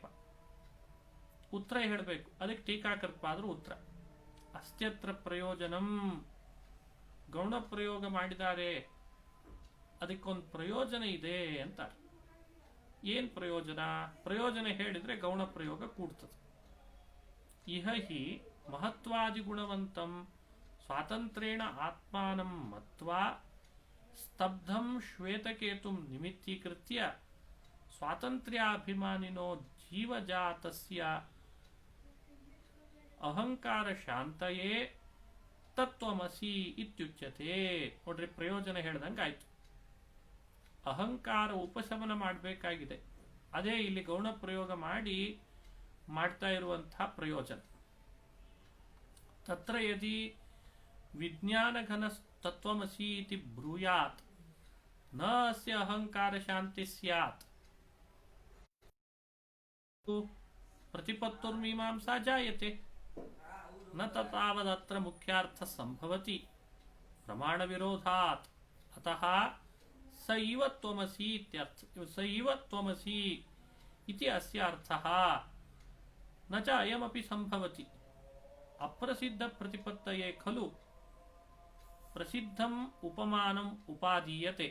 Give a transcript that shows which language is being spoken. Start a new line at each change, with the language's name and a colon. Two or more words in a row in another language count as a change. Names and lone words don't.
Kannada: ಉತ್ತರ ಹೇಳಬೇಕು. ಅದಕ್ಕೆ ಟೀಕಾಕೃತ್ಪಾದರು ಉತ್ತರ,
Sanskrit: ಅಸ್ತ್ಯತ್ರ ಪ್ರಯೋಜನಂ,
Kannada: ಗೌಣ ಪ್ರಯೋಗ ಮಾಡಿದ್ದಾರೆ, ಅದಕ್ಕೊಂದು ಪ್ರಯೋಜನ ಇದೆ ಅಂತಾರೆ. ಏನ್ ಪ್ರಯೋಜನ? ಪ್ರಯೋಜನ ಹೇಳಿದ್ರೆ ಗೌಣ ಪ್ರಯೋಗ ಕೂಡ್ತದೆ.
Sanskrit: ಇಹ ಹಿ ಮಹತ್ವಾದಿ ಗುಣವಂತಂ ಸ್ವಾತಂತ್ರ್ಯೇಣ ಆತ್ಮಾನಂ ಮತ್ವಾ ಸ್ತಬ್ಧಂ ಶ್ವೇತಕೇತುಂ ನಿಮಿತ್ತೀಕೃತ್ಯ ಸ್ವಾತಂತ್ರ್ಯಾಭಿಮಾನಿನೋ ಜೀವಜಾತಸ್ಯ ಅಹಂಕಾರ ಶಾಂತಯೇ ತತ್ವಮಸಿ ಇತ್ಯುಚ್ಯತೆ.
Kannada: ನೋಡ್ರಿ, ಪ್ರಯೋಜನ ಹೇಳ್ದಂಗೆ ಆಯ್ತು. ಅಹಂಕಾರ ಉಪಶಮನ ಮಾಡಬೇಕಾಗಿದೆ. ಅದೇ ಇಲ್ಲಿ ಗೌಣ ಪ್ರಯೋಗ ಮಾಡಿ ಮಾಡ್ತಾ ಇರುವಂತಹ ಪ್ರಯೋಜನ.
Sanskrit: ತತ್ರ ಯದಿ ವಿಜ್ಞಾನಘನ ತತ್ವಮಸಿ ಇತಿ ಬ್ರೂಯಾತ್ ನ ಅಸ್ಯ ಅಹಂಕಾರ ಶಾಂತಿ ಸ್ಯಾತ್ ಪ್ರತಿಪತ್ತುರ್ಮೀಮಾಂಸಾ ಜಾಯತೆ. ನ ತಾವದತ್ರ ಮುಖ್ಯಾರ್ಥ ಸಂಭವತಿ ಪ್ರಮಾಣ ವಿರೋಧಾತ್. ಅತಃ ಸ ಇವ ತ್ವಮಸಿ ಇತ್ಯರ್ಥ, ಸ ಇವ ತ್ವಮಸಿ ಇತಿ ಅಸ್ಯ ಅರ್ಥಃ. ನ ಚ ಅಯಮಪಿ ಸಂಭವತಿ. ಅಪ್ರಸಿದ್ಧ ಪ್ರತಿಪತ್ತಯೇ ಖಲು ಪ್ರಸಿದ್ಧಂ ಉಪಮಾನಂ ಉಪಾದೀಯತೆ.